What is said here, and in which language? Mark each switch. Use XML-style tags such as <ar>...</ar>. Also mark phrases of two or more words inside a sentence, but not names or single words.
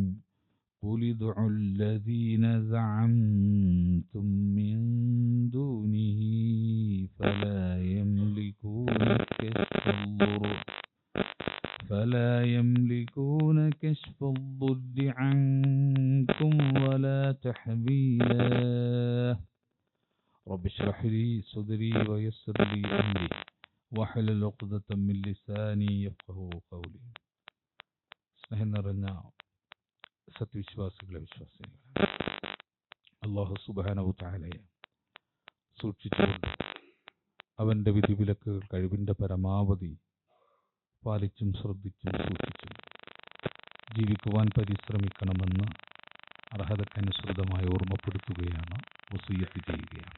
<ar>قل ادعوا الذين زعمتم من دونه فلا يملكون كشف الضر عنكم ولا تحويلا. رب اشرح لي صدري ويسر لي أمري واحلل عقدة من لساني يفقهوا قولي.</ar> <ml>സ്നേഹം നിറഞ്ഞ സത്യവിശ്വാസികളെ വിശ്വാസികളെ,</ml> <ar>الله سبحانه تعالى</ar> <ml>സൂക്ഷിച്ചുകൊണ്ട് അവൻ്റെ വിധിവിലക്കുകൾ കഴിവിൻ്റെ പരമാവധി പാലിച്ചും ശ്രദ്ധിച്ചും സൂക്ഷിച്ചും ജീവിക്കുവാൻ പരിശ്രമിക്കണമെന്ന് അർഹതക്കനുസൃതമായി ഓർമ്മപ്പെടുത്തുകയാണ്, വസിയ്യത്ത് ചെയ്യുകയാണ്.</ml>